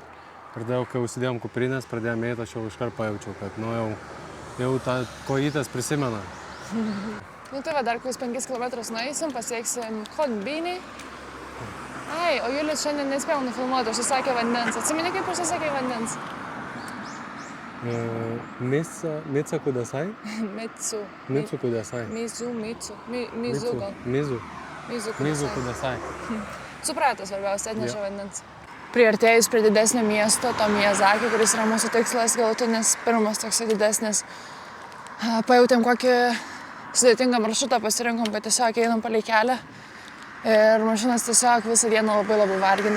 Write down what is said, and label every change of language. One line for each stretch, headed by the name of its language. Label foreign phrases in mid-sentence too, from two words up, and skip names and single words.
Lithuanian: Ir tada, kai užsidėjom kuprinės, pradėjom eiti, aš jau iškart pajaučiau, kad jau tą kojytės prisimena. Nu tai va, dar kokius 5 km nueisim, pasieksim Konbinį. Ai, o Julius šiandien nespėjau nufilmuoti, užsisakė vandens. Atsimeni, kaip užsisakė vandens?
Japanese: ミツァください? Mitsu. みつください.
Lithuanian: Mizu gal.
Japanese: 水ください.
Lithuanian: Suprato, svarbiausia, atnešė vandens. Priartėjus prie didesnio miesto, to Miyazaki, kuris yra mūsų tikslas galutinis, pirmas toks didesnis, pajautėm kokį sudėtingą maršrutą, pasirinkom, kad tiesiog einam palei kelią ir mašinas tiesiog visą dieną labai vargina.